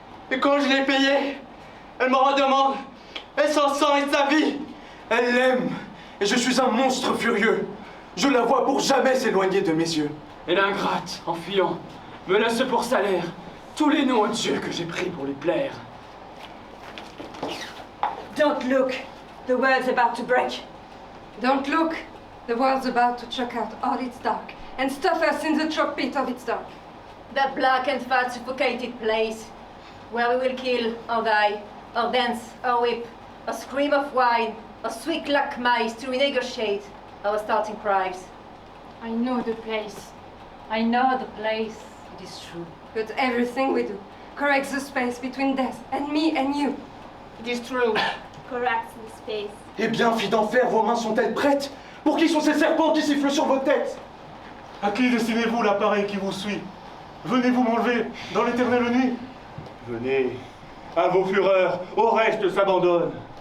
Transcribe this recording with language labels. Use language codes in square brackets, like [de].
[fr] Et quand je l'ai payée, elle m'en redemande. Et son sang et sa vie. Elle l'aime. Et je suis un monstre furieux. Je la vois pour jamais s'éloigner de mes yeux. Et l'ingrate, en fuyant, me laisse pour salaire tous les noms de Dieu que j'ai pris pour lui plaire. [en] Don't look, the world's about to break. Don't look, the world's about to choke out all its dark and stuff us in the choke pit of its dark. That black and fat suffocated place where we will kill or die, or dance, or weep, or scream of wine, or squeak like mice to renegotiate our starting price. I know the place. I know the place, it is true. But everything we do corrects the space between death and me and you. It is true. Corrects the space. [fr] Eh bien, filles d'enfer, vos mains sont-elles prêtes? Pour qui sont ces serpents qui sifflent sur vos têtes? À qui destinez-vous l'appareil qui vous suit? Venez-vous m'enlever dans l'éternelle nuit? Venez, à vos fureurs, au reste s'abandonne.